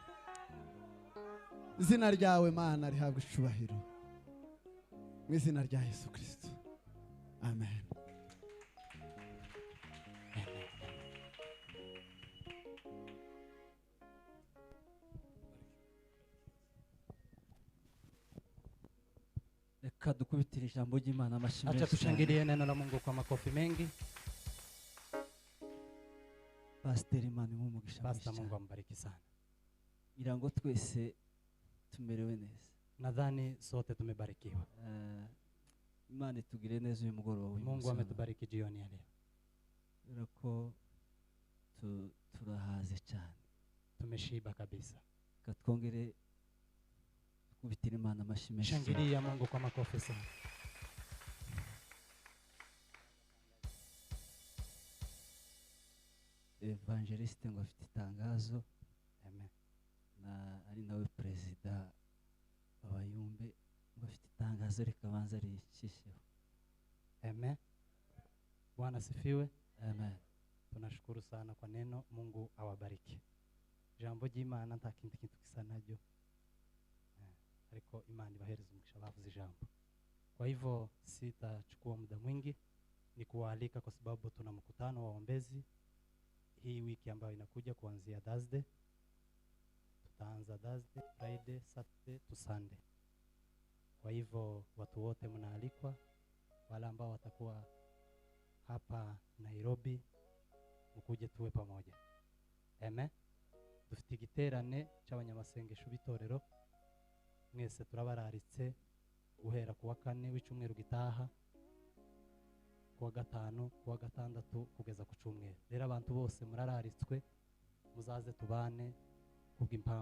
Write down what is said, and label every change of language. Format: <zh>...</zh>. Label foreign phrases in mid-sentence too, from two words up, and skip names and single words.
<rw>Izina ryawe Mana rihabwe icubahiro mu izina rya Yesu Kristo, amen. Reka dukubitire ijambo ry'Imana amashyi menshi.</rw> <sw>Acha tushangilie neno la Mungu kwa makofi mengi.</sw> <rw>Pastor Imana imumugisha.</rw> <sw>Pastor, Mungu ambariki sana.</sw> <rw>Irango twese tumerewe neza.</rw> <sw>Nadhani sote tumebarikiwa.</sw> <rw>Imana itugire neza uyu mugoroba.</rw> <sw>Mungu ametubariki jioni ya leo.</sw> <rw>Birako turahaze cyane.</rw> <sw>Tumeshiba kabisa.</sw> <rw>Katwongere kubitira Imana amashyi menshi.</rw> <sw>Shangilia Mungu kwa makofi sana.</sw> <rw>Evangeliste ngo afite itangazo. Amen. Na ari nawe president abayumbe ngo afite itangazo reka banza ricisheho.</rw> <sw>Amen. Bwana sifiwe. Amen. Tunashukuru sana kwa neno. Mungu awabariki.</sw> <rw>Jambo ry'Imana nta kintu kisa naryo. Ariko Imana ibahereza umugisha bavuze ijambo.</rw> <sw>Kwa hivyo sitachukua muda mwingi, ni kuwaalika kwa sababu tuna mkutano wa waombezi hii wiki ambayo inakuja kuanzia Thursday. Tutaanza</sw> <en>Thursday, Friday, Saturday to Sunday.</en> <sw>Kwa hivyo watu wote mnaalikwa, wale ambao watakuwa hapa Nairobi mkuje tuwe pamoja. Amen.</sw> <rw>Dufite igiterane cy'abanyamasengesho bitorero. Mwese turabararitse guhera kuwa 4 w'icumweru gitaha, kuwa 5, kuwa 6 kugeza ku cumweru. Rero abantu bose murararitswe muzaze tubane kubw'impamvu</rw>